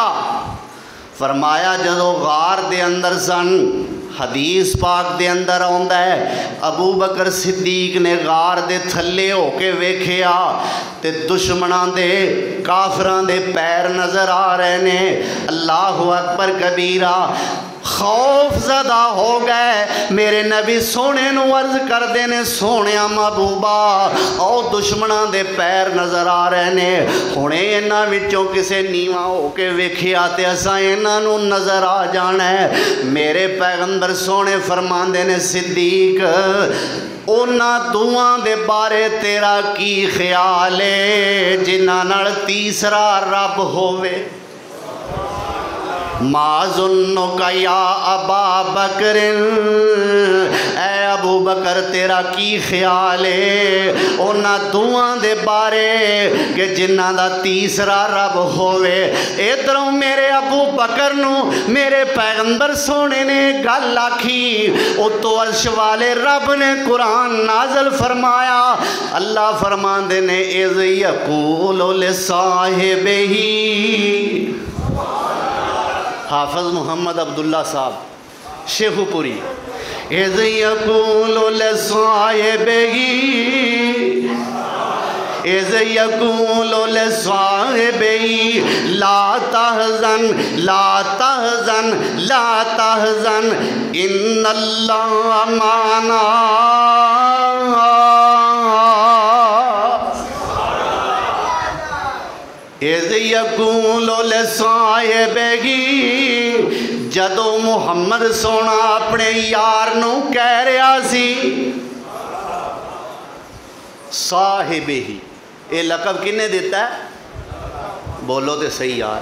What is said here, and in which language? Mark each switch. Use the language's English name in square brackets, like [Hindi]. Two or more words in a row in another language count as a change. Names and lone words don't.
[Punjabi] ਫ਼ਰਮਾਇਆ ਜਦੋਂ ਗਾਰ ਦੇ ਅੰਦਰ ਸਨ, ਹਦੀਸ ਪਾਕ ਦੇ ਅੰਦਰ ਆਉਂਦਾ ਹੈ ਅਬੂ ਬਕਰ ਸਿੱਦੀਕ ਨੇ ਗਾਰ ਦੇ ਥੱਲੇ ਹੋਕੇ ਵੇਖਿਆ ਤੇ ਦੁਸ਼ਮਣਾਂ ਦੇ ਕਾਫ਼ਰਾਂ ਦੇ ਪੈਰ ਨਜ਼ਰ ਆ ਰਹੇ ਨੇ। [Arabic] الله أكبر كبيرا, [Punjabi] ਖ਼ੌਫ਼ ਜ਼ਦਾ ਹੋ ਗਏ। ਮੇਰੇ ਨਬੀ ਸੋਹਣੇ ਨੂੰ ਅਰਜ਼ ਕਰਦੇ ਨੇ, ਸੋਹਣਿਆ ਮਹਿਬੂਬਾ ਓ ਦੁਸ਼ਮਣਾਂ ਦੇ ਪੈਰ ਨਜ਼ਰ ਆ ਰਹੇ ਨੇ, ਹੁਣੇ ਇਨ੍ਹਾਂ ਵਿਚੋਂ ਕਿਸੇ ਨੀਵਾਂ ਹੋਕੇ ਵੇਖਿਆ ਤੇ ਅਸਾਂ ਇਨ੍ਹਾਂ ਨੂੰ ਨਜ਼ਰ ਆ ਜਾਣਾ ਹੈ। ਮੇਰੇ ਪੈਗੰਬਰ ਸੋਹਣੇ ਫ਼ਰਮਾਂਦੇ ਨੇ, ਸਿੱਦੀਕ ਉਨ੍ਹਾਂ ਦੁਆਂ ਦੇ ਬਾਰੇ ਤੇਰਾ ਕੀ ਖ਼ਿਆਲ ਹੈ ਜਿਨ੍ਹਾਂ ਨਾਲ ਤੀਸਰਾ ਰੱਬ ਹੋਵੇ। [Arabic] ما ظنك يا أبا بكر, [Punjabi] ਐ ਅਬੂ ਬਕਰ ਤੇਰਾ ਕੀ ਖ਼ਿਆਲ ਹੈ ਉਨ੍ਹਾਂ ਦੁਆਂ ਦੇ ਬਾਰੇ ਕਿ ਜਿਨ੍ਹਾਂ ਦਾ ਤੀਸਰਾ ਰੱਬ ਹੋਵੇ। ਇਧਰੋਂ ਮੇਰੇ ਅਬੂ ਬਕਰ ਨੂੰ ਮੇਰੇ ਪੈਗੰਬਰ ਸੋਹਣੇ ਨੇ ਗੱਲ ਆਖੀ, ਉਤੋਂ ਅਰਸ਼ ਵਾਲੇ ਰੱਬ ਨੇ ਕੁਰਾਨ ਨਾਜ਼ਿਲ ਫ਼ਰਮਾਇਆ। ਅੱਲਾ ਫ਼ਰਮਾਂਦੇ ਨੇ, [Arabic] إذ يقول لصاحبه, [Punjabi] ਹਾਫ਼ਿਜ਼ ਮੁਹੰਮਦ ਅਬਦੁੱਲਾ ਸਾਹਿਬ ਸ਼ੇਖ਼ੂਪੁਰੀ, [Arabic] إذ يقول لصاحبه، إذ يقول لصاحبه، إذ يقول لصاحبه لا تحزن لا تحزن لا تحزن إن الله معنا. إذ يقول لصاحبه, [Punjabi] ਜਦੋਂ ਮੁਹੰਮਦ ਸੋਹਣਾ ਅਪਣੇ ਯਾਰ ਨੂੰ ਕਹਿ ਰਿਹਾ ਸੀ ਸਾਹਿਬਿਹੀ, ਇਹ ਲਕਬ ਕਿੰਨੇ ਦਿੱਤਾ ਹੈ? [Urdu] بولو تو سہی یار.